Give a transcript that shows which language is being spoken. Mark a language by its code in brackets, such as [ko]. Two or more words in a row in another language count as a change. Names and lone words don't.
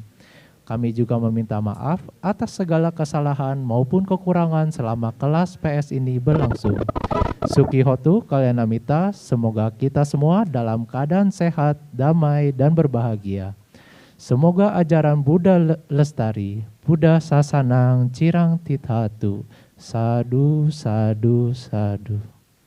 [id] Kami juga meminta maaf atas segala kesalahan maupun kekurangan selama kelas PS ini berlangsung. [pi] Sukihotu Kalyanamita, [id] semoga kita semua dalam keadaan sehat, damai, dan berbahagia. Semoga ajaran Buddha lestari, [pi] Buddha sasanang cirang tithatu. Sadu, sadu, sadu.